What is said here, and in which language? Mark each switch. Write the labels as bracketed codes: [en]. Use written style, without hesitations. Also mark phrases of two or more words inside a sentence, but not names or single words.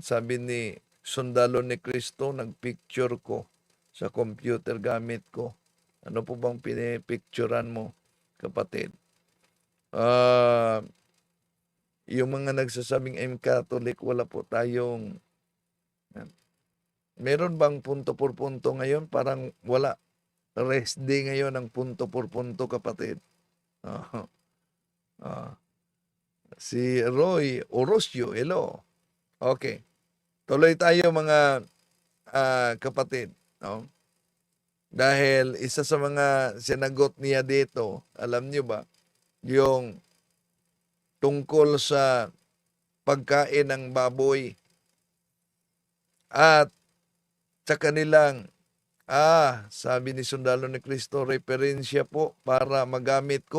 [tl] Sabi ni Sundalo ni Cristo, nagpicture ko sa computer gamit ko. Ano po bang pinipicturan mo, kapatid? Yung mga nagsasabing [en] I'm Catholic, [tl] wala po tayong... Meron bang [es] punto por punto [tl] ngayon? Parang wala. Rest day ngayon ang [es] punto por punto, [tl] kapatid. Si Roy Orosio, hello. Okay. Tuloy tayo mga kapatid. No? Dahil isa sa mga sinagot niya dito, alam niyo ba, yung tungkol sa pagkain ng baboy at sa kanilang, sabi ni Sundalo ni Cristo, referensya po para magamit ko.